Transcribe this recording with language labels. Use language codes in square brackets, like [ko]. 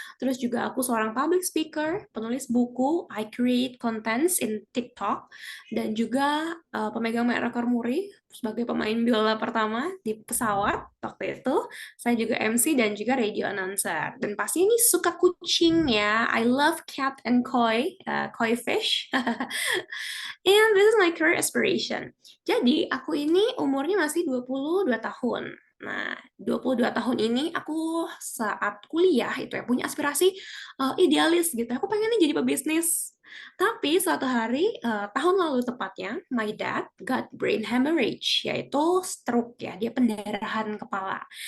[id] Terus juga aku seorang [en] public speaker, [id] penulis buku, [en] I create contents in TikTok, [id] dan juga pemegang rekor muri sebagai pemain biola pertama di pesawat waktu itu. Saya juga MC dan juga [en] radio announcer. [id] Dan pasti ini suka kucing ya. [en] I love cat and koi fish. And this is my career aspiration. [id] Jadi, aku ini umurnya masih 22 tahun. Nah, 22 tahun ini aku saat kuliah itu ya punya aspirasi idealis gitu. Aku pengennya jadi pebisnis. Tapi suatu hari, tahun lalu tepatnya, [en] my dad got brain hemorrhage, [id] yaitu stroke ya, dia pendarahan kepala.